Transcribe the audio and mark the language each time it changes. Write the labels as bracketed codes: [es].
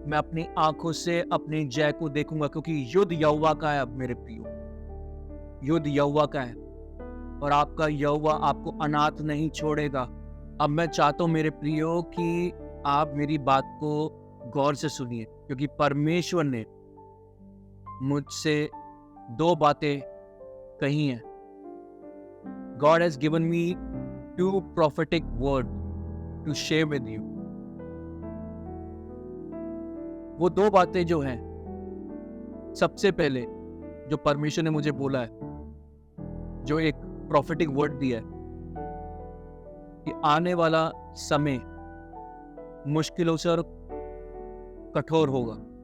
[hi] मैं अपनी आंखों से अपने जय को देखूंगा, क्योंकि युद्ध यहोवा का है। अब मेरे प्रियो, युद्ध यहोवा का है और आपका यहोवा आपको अनाथ नहीं छोड़ेगा। अब मैं चाहता हूं मेरे प्रियो कि आप मेरी बात को गौर से सुनिए, क्योंकि परमेश्वर ने मुझसे 2 बातें कही हैं। [en] God has given me 2 prophetic words to share with you। [hi] वो 2 बातें जो हैं, सबसे पहले जो परमेश्वर ने मुझे बोला है, जो एक प्रोफेटिक वर्ड दिया है कि आने वाला समय मुश्किलों से और कठोर होगा।